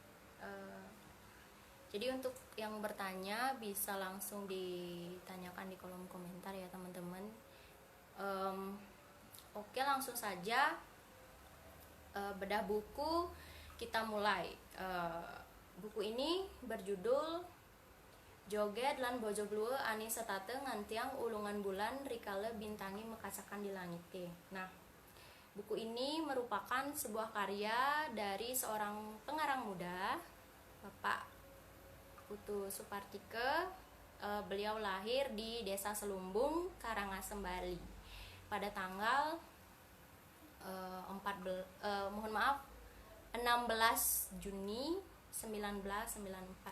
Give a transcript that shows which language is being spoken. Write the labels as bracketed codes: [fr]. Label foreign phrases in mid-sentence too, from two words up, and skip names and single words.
[id] Jadi untuk yang bertanya bisa langsung ditanyakan di kolom komentar ya teman-teman. Oke, langsung saja. Bedah buku, kita mulai. Buku ini berjudul Joget lan Bojo Blue Ani Setate Ngantiang Ulungan Bulan Rikale Bintangi Mekacakan di Langit. Nah, buku ini merupakan sebuah karya dari seorang pengarang muda, Bapak Putu Supartike. Beliau lahir di Desa Selumbung, Karangasem, Bali pada tanggal 16 Juni 1994.